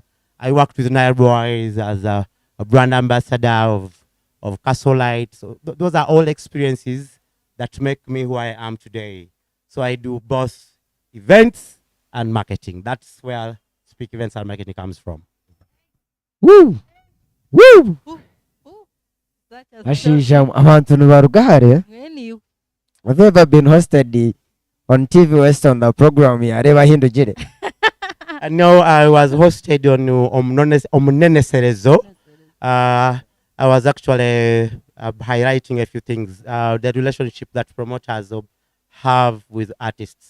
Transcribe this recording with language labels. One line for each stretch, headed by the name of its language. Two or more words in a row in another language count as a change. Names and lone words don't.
English: I worked with Nile Boys as a brand ambassador of Castle Light. So those are all experiences that make me who I am today. So I do both events and marketing. That's where Speke Events and Marketing comes from. Woo! Woo! Such a
Nyankole: Ashisha abantu nibarugare.
English: Really? Have you ever been hosted on TV West on the program yareba hindugire? No, I was hosted on Omunene Serezo. I was actually highlighting a few things. The relationship that promoters have with artists.